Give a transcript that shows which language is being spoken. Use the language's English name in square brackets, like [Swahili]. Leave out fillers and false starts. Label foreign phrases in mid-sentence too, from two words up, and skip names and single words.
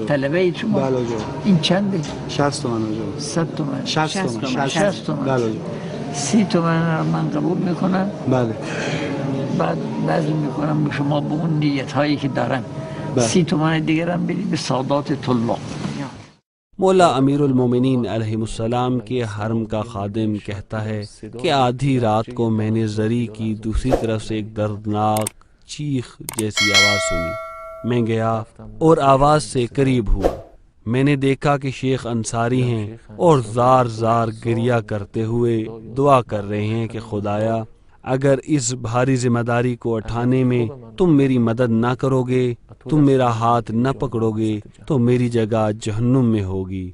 [Persian] طلبه اید شما؟ بله آجا. این چنده؟ 60 تومن آجا. 100 تومن؟ 60 تومن. 60 تومن. بله آجا. 30 تومن رو من قبول میکنم. بله. بعد وزن میکنم به شما به اون نیت هایی که دارم. 30 تومن دیگر هم بدید به سادات طلاب. [Urdu] مولا امیر المومنین علیہ السلام کے حرم کا خادم کہتا ہے کہ آدھی رات کو میں نے زری کی دوسری طرف سے ایک دردناک چیخ جیسی آواز سنی۔ میں گیا اور آواز سے قریب ہوا۔ میں نے دیکھا کہ شیخ انصاری ہیں اور زار زار گریہ کرتے ہوئے دعا کر رہے ہیں کہ خدایا اگر اس بھاری ذمہ داری کو اٹھانے میں تم میری مدد نہ کرو گے، تم میرا ہاتھ نہ پکڑو گے تو میری جگہ جہنم میں ہوگی۔